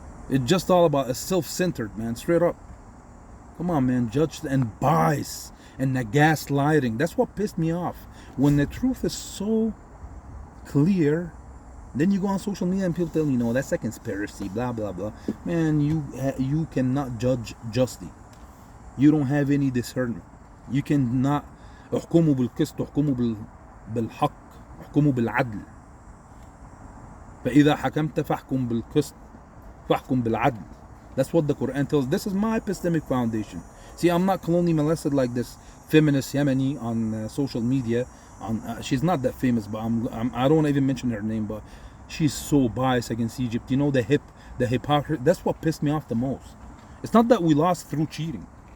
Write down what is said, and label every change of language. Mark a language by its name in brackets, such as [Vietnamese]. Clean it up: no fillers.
[English] It's just all about a self-centered, man, straight up. Come on, man, judge and bias and the gaslighting. That's what pissed me off. When the truth is so clear, then you go on social media and people tell you, no, that's a conspiracy, blah, blah, blah. Man, you cannot judge justly. You don't have any discernment. You cannot. [Arabic] احكموا بالقسط احكموا بالحق احكموا بالعدل. فإذا حكمت فاحكم بالقسط فاحكم بالعدل. [English] That's what the Quran tells. This is my epistemic foundation. See, I'm not colonially molested like this feminist Yemeni on social media. She's not that famous, but I don't want to even mention her name, but she's so biased against Egypt. You know, the hypocrisy. That's what pissed me off the most. It's not that we lost through cheating.